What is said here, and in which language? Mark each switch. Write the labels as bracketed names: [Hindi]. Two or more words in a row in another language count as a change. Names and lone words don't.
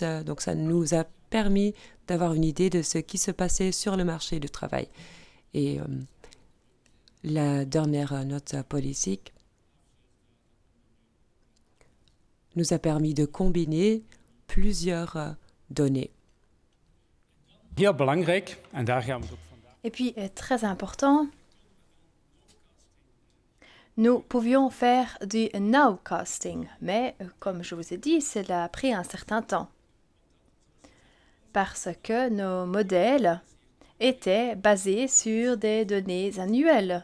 [French] Donc ça nous a permis d'avoir une idée de ce qui se passait sur le marché du travail. Et la dernière note politique nous a permis de combiner plusieurs données. [Dutch] Heel belangrijk, en daar gaan we het ook vandaag. [French] Et puis, très important, nous pouvions faire du nowcasting, mais comme je vous ai dit, cela a pris un certain temps. Parce que nos modèles étaient basés sur des données annuelles.